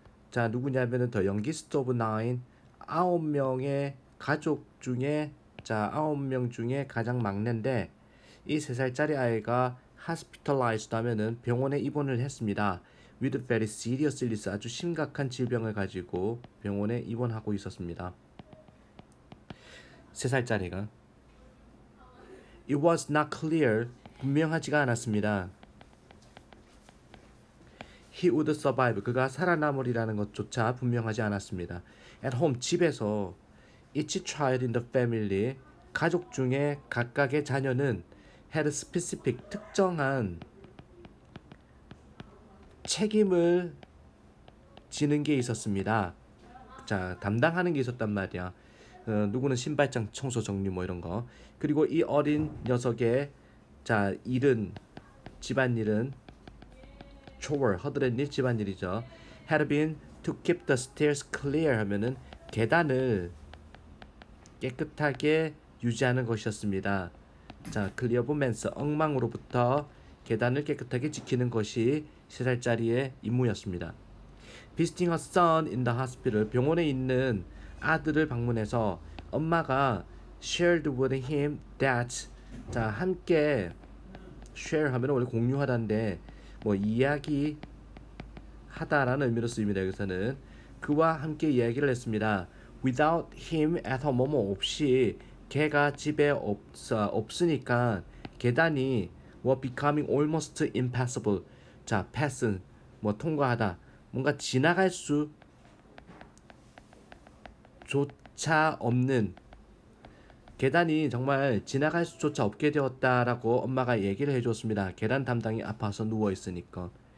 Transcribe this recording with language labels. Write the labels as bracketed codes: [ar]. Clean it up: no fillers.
[ko] 자, 누구냐면은 더 [en] youngest of nine, [ko] 9명의 가족 중에, 자, 9명 중에 가장 막내인데, 이 3살짜리 아이가 hospitalized 하면은 병원에 입원을 했습니다. [en] with very serious illness, [ko] 아주 심각한 질병을 가지고 병원에 입원하고 있었습니다. 3살짜리가. [en] It was not clear, [ko] 분명하지가 않았습니다. [en] He would survive, [ko] 그가 살아남으리라는 것조차 분명하지 않았습니다. [en] At home, [ko] 집에서 [en] each child in the family, [ko] 가족 중에 각각의 자녀는 [en] had specific, [ko] 특정한 책임을 지는 게 있었습니다. 자, 담당하는 게 있었단 말이야. 누구는 신발장 청소 정리 뭐 이런 거. 그리고 이 어린 녀석의 자 일은, 집안일은 chore, 허드렛 일, 집안일이죠. [en] had been to keep the stairs clear [ko] 하면은 계단을 깨끗하게 유지하는 것이었습니다. 자, clear면서 엉망으로부터 계단을 깨끗하게 지키는 것이 3살짜리의 임무였습니다. [en] Visiting her son in the hospital, [ko] 병원에 있는 아들을 방문해서 엄마가 [en] shared with him that, [ko] 자, 함께 share 하면 원래 공유하다인데 뭐 이야기 하다라는 의미로 쓰입니다. 여기서는 그와 함께 이야기를 했습니다. [en] Without him at home, [ko] 뭐뭐 없이, 걔가 집에 없으니까 계단이 [en] were becoming almost impassable. [ko] 자, pass는 뭐 통과하다, 뭔가 지나갈 수조차 없는, 계단이 정말 지나갈 수조차 없게 되었다라고 엄마가 얘기를 해줬습니다. 계단 담당이 아파서 누워 있으니까.